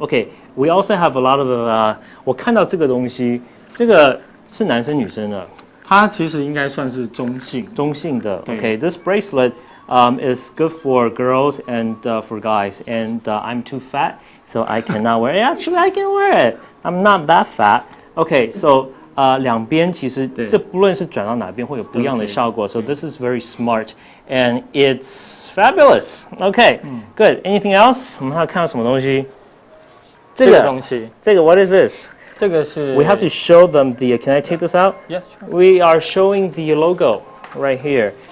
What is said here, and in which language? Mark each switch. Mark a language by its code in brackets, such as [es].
[en] Okay, we also have a lot of 我看到这个东西，这个是男生女生的？ [zh] 它其实应该算是中性的。 [en] Okay, this bracelet is good for girls and for guys, and I'm too fat, so I cannot wear it. Actually, I can wear it. I'm not that fat. Okay, so [zh] 两边其实这不论是转到哪边会有不一样的效果。 [en] So this is very smart and it's fabulous. Okay, good. Anything else? [zh] 我们还有看到什么东西？这个东西， [en] 这个 what is this? [zh] 这个是 [en] We have to show them the. Can I take this out? Yes, sure. We are showing the logo right here.